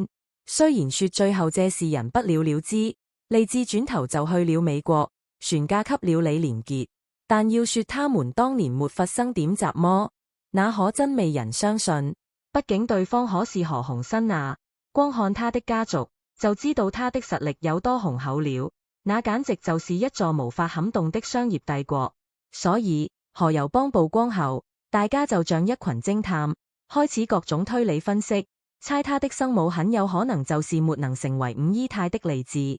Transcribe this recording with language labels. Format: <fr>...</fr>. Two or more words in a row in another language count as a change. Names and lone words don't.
<zh>雖然說最後這事人不了了之，利智轉頭就去了美國，船嫁給了李連杰，但要說他們當年沒發生點雜麼，那可真未人相信。畢竟對方可是何鴻燊啊，光看他的家族就知道他的實力有多雄厚了，那簡直就是一座無法撼動的商業帝國。所以何猷幫曝光後，大家就像一群偵探，開始各種推理分析， 猜他的生母很有可能就是沒能成為五姨太的利智。</zh>